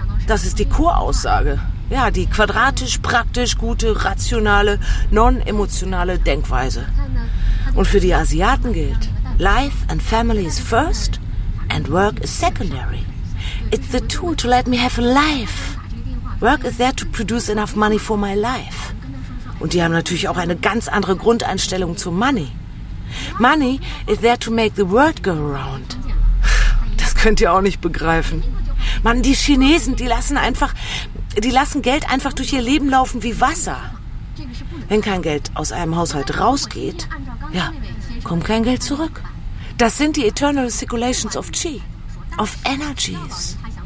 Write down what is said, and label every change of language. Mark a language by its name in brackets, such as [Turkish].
[German] Das ist die Kuraussage. Ja, die quadratisch, praktisch, gute, rationale, non-emotionale Denkweise. Und für die Asiaten gilt, [English] life and family is first and work is secondary. It's the tool to let me have a life. Work is there to produce enough money for my life. [German] Und die haben natürlich auch eine ganz andere Grundeinstellung zu Money. [English] Money is there to make the world go round. [German] Das könnt ihr auch nicht begreifen. Mann, die Chinesen, die lassen Geld einfach durch ihr Leben laufen wie Wasser. Wenn kein Geld aus einem Haushalt rausgeht, ja, kommt kein Geld zurück. Das sind die [English] Eternal Circulations of Qi, of Energies.